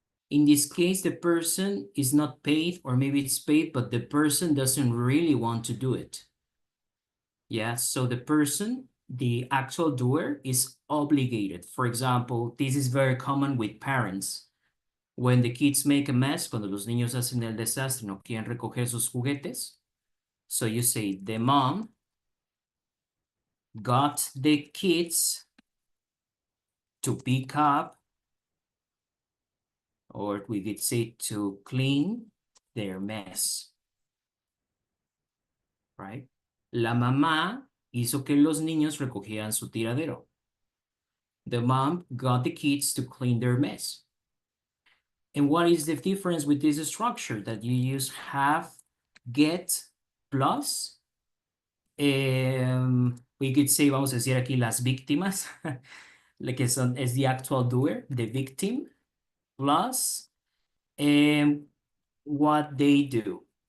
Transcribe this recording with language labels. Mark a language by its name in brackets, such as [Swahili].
[English] In this case, the person is not paid, or maybe it's paid, but the person doesn't really want to do it. Yeah, so the person, the actual doer, is obligated. For example, this is very common with parents. When the kids make a mess, [Spanish] cuando los niños hacen el desastre, no quieren recoger sus juguetes. [English] So you say, the mom got the kids to pick up, or we could say to clean their mess, right? [Spanish] La mamá hizo que los niños recogieran su tiradero. [English] The mom got the kids to clean their mess. And what is the difference with this structure? That you use have, get, plus. We could say, [Spanish] vamos a decir aquí, las víctimas, que son, es [English] the actual doer, the victim, plus what they do.